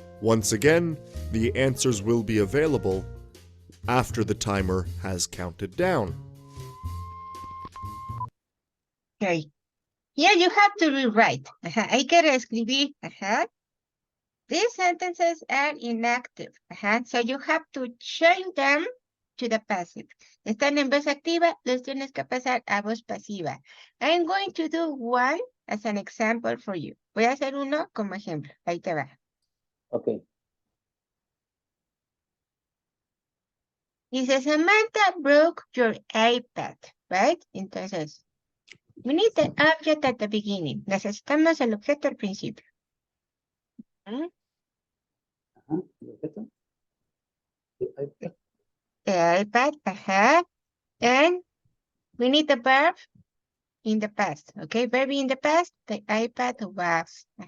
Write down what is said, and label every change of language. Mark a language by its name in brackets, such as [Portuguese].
[English] Once again, the answers will be available after the timer has counted down. Okay. Here you have to rewrite. [Spanish] Hay que reescribir. [English] These sentences are inactive. So you have to change them to the passive. [Spanish] Están en voz activa, los tienes que pasar a voz pasiva. [English] I'm going to do one as an example for you. [Spanish] Voy a hacer uno como ejemplo. Ahí te va. [English] Ok. Dice, Samantha broke your iPad, right? Entonces, we need the object at the beginning. [Spanish] Necesitamos el objeto al principio. ¿Mm? Ajá. ¿El objeto? [English] The iPad, and we need the verb in the past, okay? Verb in the past, the iPad was,